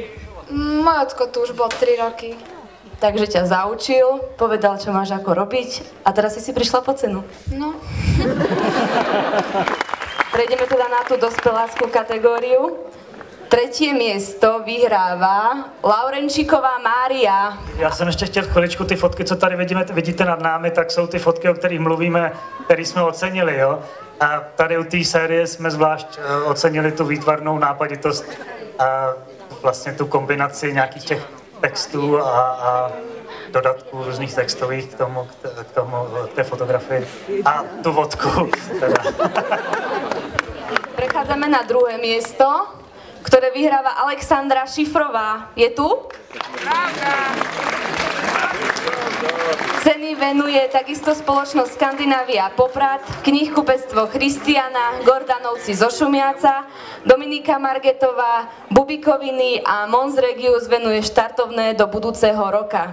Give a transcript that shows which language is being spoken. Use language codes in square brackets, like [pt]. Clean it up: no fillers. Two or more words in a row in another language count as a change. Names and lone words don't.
[sk] Môj ocko tu už bol 3 roky. Takže ťa zaučil, povedal, čo máš ako robiť a teraz si prišla po cenu. No. Prejdeme teda na tú dospeláckú kategóriu. 3. miesto vyhráva Laurenčíková Mária. [cs] Já jsem ještě chtěl chviličku, ty fotky, co tady vidíte nad námi, tak jsou ty fotky, o kterých mluvíme, které jsme ocenili, jo. A tady u té série jsme zvlášť ocenili tu výtvarnou nápaditost a vlastně tu kombinaci nějakých těch textů a dodatků různých textových k té fotografii a tu vodku. [sk] Teda. Prechádzame na 2. miesto, ktoré vyhráva Alexandra Šifrová. Je tu? Ceny venuje takisto spoločnosť Skandinávia Poprad, knihkupectvo Christiana, Gordanovci zo Šumiaca, Dominika Margetová, Bubikoviny a Mons Regius venuje štartovné do budúceho roka.